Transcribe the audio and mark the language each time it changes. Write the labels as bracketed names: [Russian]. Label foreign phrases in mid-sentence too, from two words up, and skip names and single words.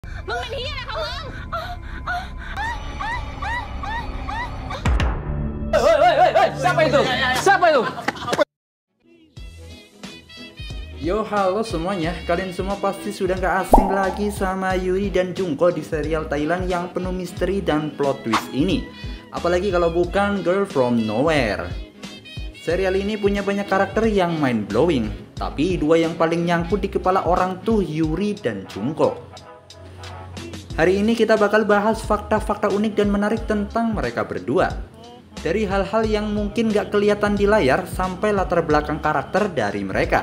[Thai] มึงเป็นเหี้ยอะไรของมึง [Indonesian] Siapa itu? Siapa itu? Yo, halo semuanya. Kalian semua pasti sudah gak asing lagi sama Yuri dan Jungkook di serial Thailand yang penuh misteri dan [English] plot twist [Indonesian] ini. Apalagi kalau bukan Girl From Nowhere. Serial ini punya banyak karakter yang [English] mind blowing, [Indonesian] tapi dua yang paling nyangkut di kepala orang tuh Yuri dan Jungkook. Hari ini kita bakal bahas fakta-fakta unik dan menarik tentang mereka berdua. Dari hal-hal yang mungkin gak kelihatan di layar sampai latar belakang karakter dari mereka.